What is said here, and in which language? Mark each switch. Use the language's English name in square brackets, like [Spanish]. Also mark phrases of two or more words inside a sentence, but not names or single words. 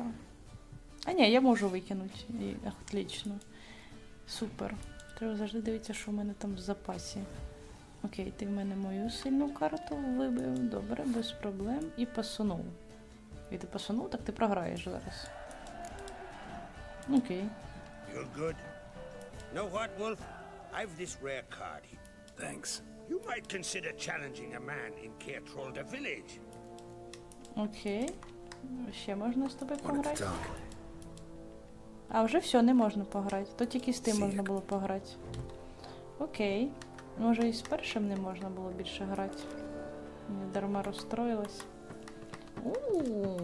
[Ukrainian] А ні, я можу викинути. Отлично. Супер. Треба завжди дивитися, що в мене там в запасі. Окей, ти в мене мою сильну карту вибив. Добре, без проблем. І пасунув. І ти пасунув, так ти програєш зараз. Окей. [English] You're good. Know what, Wolf? I've this rare card here. Thanks. You might consider challenging a man in Caertrolda village. [Ukrainian] Окей. Ще можна з тобою [English] Wanted to [Ukrainian] пограти? [English] talk. [Ukrainian] А вже все, не можна пограти. То тільки з тим можна було пограти. Окей. Може і з першим не можна було більше грати. Не дарма розстроїлась. Ууу.